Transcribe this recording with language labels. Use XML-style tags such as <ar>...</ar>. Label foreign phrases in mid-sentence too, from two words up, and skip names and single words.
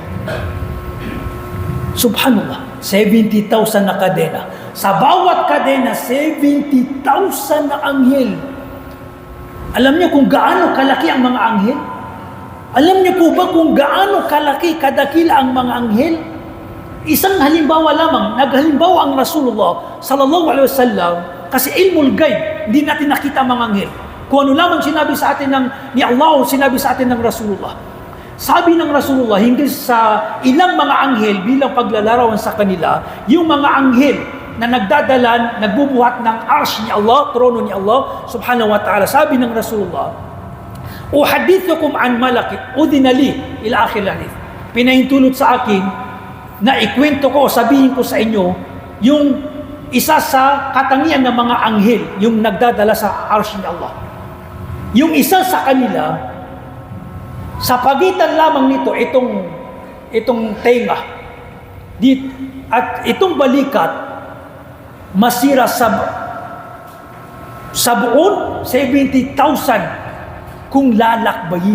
<tl>Subhanallah, 70,000 na kadena. Sa bawat kadena, 70,000 na anghel. Alam niyo kung gaano kalaki ang mga anghel? Alam niyo po ba kung gaano kalaki, kadakila ang mga anghel? Isang halimbawa lamang, naghalimbawa ang Rasulullah</tl> <ar>صلى الله عليه وسلم,</ar> <tl>kasi</tl> <ar>علم الغيب,</ar> <tl>hindi natin nakita ang mga anghel. Kung ano lamang sinabi sa atin ni Allah o sinabi sa atin ng Rasulullah. Sabi ng Rasulullah, hindi sa ilang mga anghel bilang paglalarawan sa kanila, yung mga anghel na nagdadalan, nagbubuhat ng arsh ni Allah, trono ni Allah,</tl> <ar>سبحانه وتعالى.</ar> <tl>Sabi ng Rasulullah,</tl> <ar>أحدثكم عن ملك، أذن لي، إلى آخر الحديث.</ar> <tl>Pinahintulot sa akin, na ikwento ko, sabihin ko sa inyo, yung isa sa katangian ng mga anghel, yung nagdadala sa arsh ni Allah. Yung isa sa kanila, sa pagitan lamang nito, itong tenga, at itong balikat, masira sa buon, 70,000 kung lalakbayin.</tl>